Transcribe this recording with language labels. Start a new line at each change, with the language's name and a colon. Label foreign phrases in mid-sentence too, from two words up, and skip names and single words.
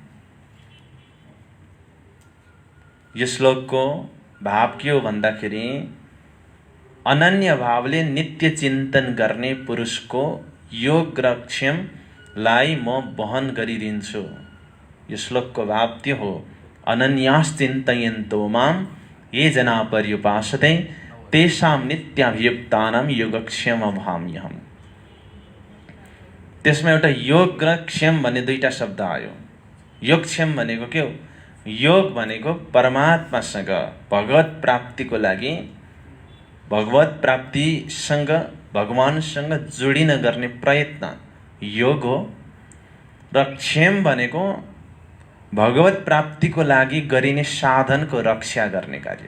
Nepali: यो श्लोकको भाव के हो भन्दाखेरि अनन्य भावले नित्य चिन्तन गर्ने पुरुषको योग र क्षेमलाई म वहन गरिदिन्छु। यो श्लोकको भाव त्यो हो,
Sanskrit: अनन्याश्चिन्तयन्तो माम ये जना पर्युपासते तेषां नित्याभियुक्तानां योगक्षेम वहाम्यहम्।
Nepali: त्यसमा एउटा योग र क्षेम भन्ने दुईटा शब्द आयो। योगक्षेम भनेको के हो? योग भनेको परमात्मासँग भगवत प्राप्तिको लागि, भगवत प्राप्तिसँग भगवानसँग जोडिन गर्ने प्रयत्न योग हो, र क्षेम भनेको भगवत प्राप्तिको लागि गरिने साधनको रक्षा गर्ने कार्य।